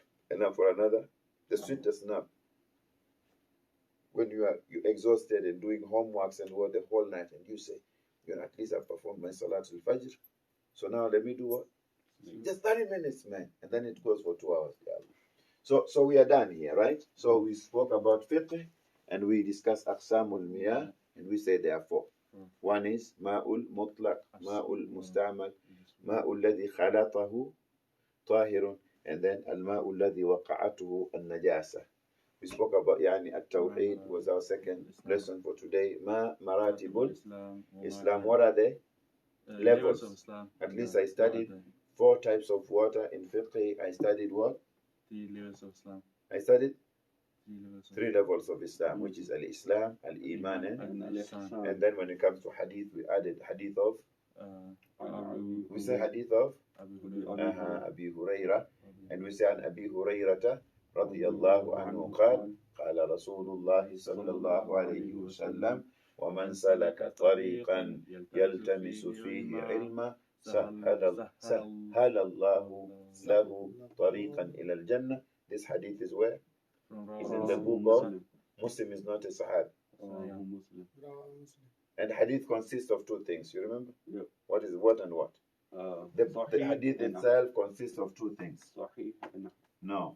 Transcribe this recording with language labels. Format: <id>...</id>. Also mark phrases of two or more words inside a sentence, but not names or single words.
<en>And now for another, the sweetest nap. When you exhausted and doing homeworks and what the whole night, and you say, at least I've performed my</en> <ar>صلاة الفجر.</ar> <en>So now let me do what? Just 30 minutes, man. And then it goes for 2 hours. So we are done here, right? So we spoke about fiqh, and we discussed</en> <ar>أقسام المياه,</ar> <en>and we say there are 4. One is</en> <ar>الماء المطلق، الماء المستعمل، الماء الذي خالطه طاهر,</ar> <en>and then</en> <ar>الماء الذي وقعته النجاسة.</ar> <en>We spoke about at-Tawheed was our second lesson for today.</en> <ar>مراتب الإسلام.</ar> <en>What are they? Levels of Islam. At least I studied 4 types of water in fiqh. I studied what? 3 levels of Islam. I studied 3 levels of Islam, which is</en> <ar>الإسلام، الإيمان,</ar> <en>and then when it comes to hadith, we added hadith of we say hadith of Abi Hurairah, and we say</en> <ar>عن أبي هريرة رضي الله عنه قال قال رسول الله صلى الله عليه وسلم ومن سلك طريقا يلتمس فيه علما سهل الله له طريقا إلى الجنة.</ar> <en>This hadith is where? It's in the book of Muslim. Is not a Sahab. And hadith consists of 2 things. You remember? Yep. What is what and what? The Sahih hadith and itself consists of two things. Sahih and No.</en>